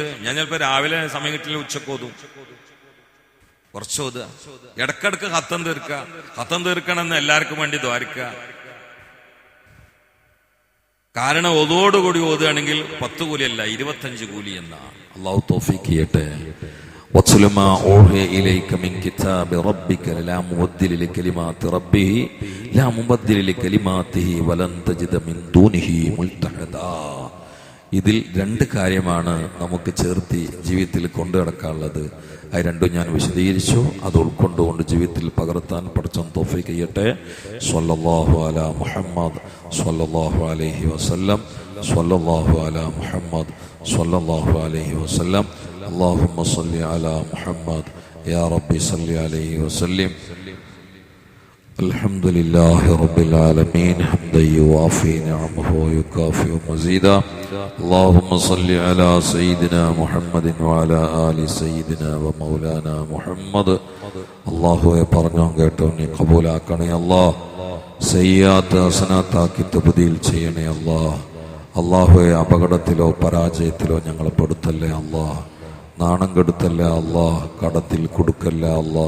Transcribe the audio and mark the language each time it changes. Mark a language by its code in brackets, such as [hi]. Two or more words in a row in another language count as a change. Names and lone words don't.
[ml] ഞാൻ ചിലപ്പോ രാവിലെ സമയം കിട്ടില്ല, ഉച്ചക്ക് ഓതും. കുറച്ച് ഓതുക, ഇടക്കിടക്ക് ഖത്തം തീർക്കുക. ഖത്തം തീർക്കണമെന്ന് എല്ലാവർക്കും വേണ്ടി ദ്വാരിക്കുക. കാരണം ഒതോടുകൂടി ഓതുകയാണെങ്കിൽ 10 കൂലിയല്ല 25 കൂലി എന്നാണ്. അള്ളാഹു തൗഫീഖ് ചെയ്യട്ടെ. [ar] وَاتْلُ مَا أُوحِيَ إِلَيْكَ مِنْ كِتَابِ رَبِّكَ لَا مُبَدِّلَ لِكَلِمَاتِ رَبِّهِ لَا مُبَدِّلَ لِكَلِمَاتِهِ وَلَنْ تَجِدَ مِنْ دُونِهِ مُلْتَحِدًا. [ml] ഇതിൽ 2 കാര്യമാണ് നമുക്ക് ചേർത്തി ജീവിതത്തിൽ കൊണ്ടു നടക്കാനുള്ളത്. അത് രണ്ടും ഞാൻ വിശദീകരിച്ചു. അത് ഉൾക്കൊണ്ടുകൊണ്ട് ജീവിതത്തിൽ പകർത്താൻ പടച്ചോൻ തൗഫീഖ് ചെയ്യട്ടെ. [ar] صلى الله على محمد صلى الله عليه وسلم. صلى الله على محمد صلى الله عليه وسلم. اللهم صل على محمد يا ربي صل عليه وسلم. الحمد لله رب العالمين حمدا يوافي نعمه ويكافئ مزيدا. اللهم صل على سيدنا محمد وعلى آل سيدنا ومولانا محمد. [ml] അള്ളാഹുവെ പറഞ്ഞോ കേട്ടോ നീ കബൂലാക്കണേ അല്ലാഹ്. സയ്യാത്ത് ഹസനാത്താക്കി തബ്ദീൽ ചെയ്യണേ അല്ലാഹ്. അള്ളാഹുവെ അപകടത്തിലോ പരാജയത്തിലോ ഞങ്ങളെ പെടുത്തല്ലേ അല്ലാഹ്. നാണം കെടുത്തല്ലേ അല്ലാഹ്. കടത്തിൽ കുടുക്കല്ലേ അല്ലാഹ്.